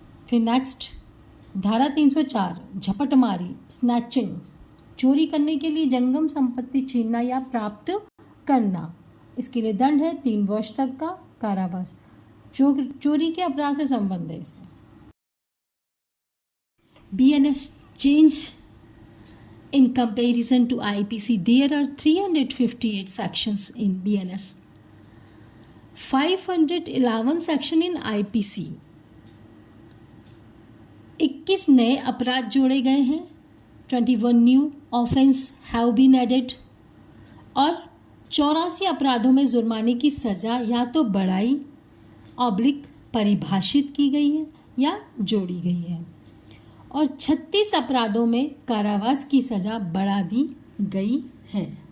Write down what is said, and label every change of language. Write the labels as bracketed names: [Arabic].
[Hindi] फिर नेक्स्ट धारा 304 झपटमारी, स्नैचिंग, चोरी करने के लिए जंगम संपत्ति छीनना या प्राप्त करना। इसके लिए दंड है 3 वर्ष तक का कारावास। चोरी के अपराध से संबंध है इसमें। [English] BNS change in comparison to IPC. There are 358 sections in BNS, 511 section in IPC. [Hindi] 21 नए अपराध जोड़े गए हैं, [English] 21 new offence have been added [Hindi] और 84 अपराधों में जुर्माने की सज़ा या तो बढ़ाई परिभाषित की गई है या जोड़ी गई है और 36 अपराधों में कारावास की सज़ा बढ़ा दी गई है।